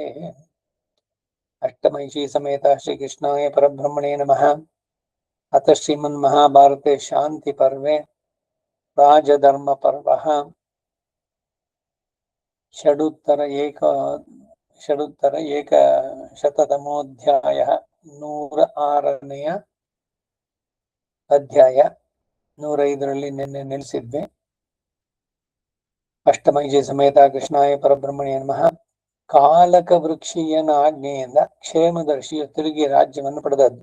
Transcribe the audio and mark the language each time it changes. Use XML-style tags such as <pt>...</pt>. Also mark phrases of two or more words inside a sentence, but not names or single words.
<sa>अष्टमहिषी समेत श्रीकृष्णाय परब्रह्मणे नमः। अथ श्रीमन्महाभारते शान्तिपर्वे राजधर्मपर्वः षडुत्तर एकशततमोऽध्यायः</sa> <kn>106ನೇ ಅಧ್ಯಾಯ 105ರಲ್ಲಿ ನಿನ್ನೆ ನಿಲ್ಲಿಸಿದ್ವಿ.</kn> <sa>ಅಷ್ಟಮಹಿಷಿ ಸಮೇತ ಕೃಷ್ಣಾಯ ಪರಬ್ರಹ್ಮಣೇ ನಮಃ.</sa> <kn>ಕಾಲಕ ವೃಕ್ಷೀಯನ ಆಜ್ಞೆಯಿಂದ ಕ್ಷೇಮದರ್ಶಿಯು ತಿರುಗಿ ರಾಜ್ಯವನ್ನು ಪಡೆದದ್ದು.</kn>